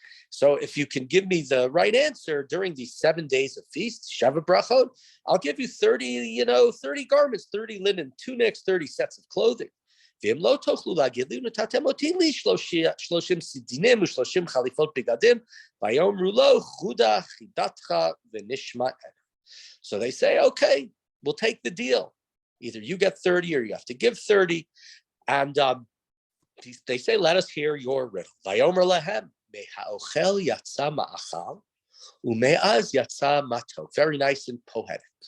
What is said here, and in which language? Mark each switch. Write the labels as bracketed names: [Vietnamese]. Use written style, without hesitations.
[English] So if you can give me the right answer during these 7 days of feast, Sheva Brachot, I'll give you 30 garments, 30 linen tunics, 30 sets of clothing. [Hebrew] ואם לא תוכלו להגיד לי, נתתם אותי לי 30 סידינים ו30 חליפות בגדים, ויאמרו לו, חודה חידתך ונשמע. [English] So they say, okay, we'll take the deal. Either you get 30 or you have to give 30. And They say, let us hear your riddle. [Hebrew] Vayomer lahem, me'ha'ochel yatsa ma'achal, u'me'az yatsa matok. [English] Very nice and poetic.